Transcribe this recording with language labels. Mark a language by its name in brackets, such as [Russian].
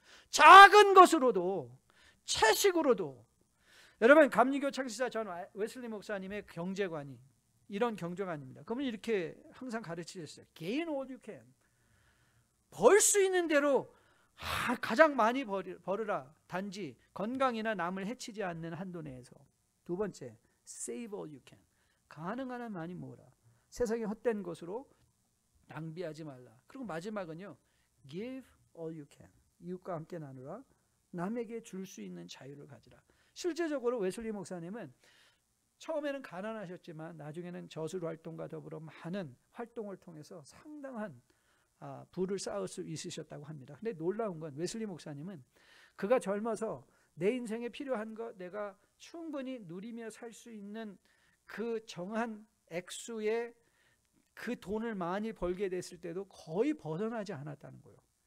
[Korean] 작은 것으로도, 채식으로도. 여러분 감리교 창시자 전 웨슬리 목사님의 경제관이 이런 경제관입니다. 그러면 이렇게 항상 가르치셨어요. [English] Gain all you can. [Korean] 벌 수 있는 대로 가장 많이 벌으라. 단지 건강이나 남을 해치지 않는 한도 내에서. 두 번째, [English] save all you can. [Korean] 가능한 한 많이 모으라. 세상의 헛된 것으로 낭비하지 말라. 그리고 마지막은요, [English] give all you can. [Korean] 이웃과 함께 나누라. 남에게 줄 수 있는 자유를 가지라. 실제적으로 웨슬리 목사님은 처음에는 가난하셨지만 나중에는 저술 활동과 더불어 많은 활동을 통해서 상당한 부를 쌓을 수 있으셨다고 합니다. 근데 놀라운 건 웨슬리 목사님은 그가 젊어서 내 인생에 필요한 것 내가 충분히 누리며 살 수 있는 그 정한 액수의 그 돈을 많이 벌게 됐을 때도 거의 벗어나지 않았다는 거예요.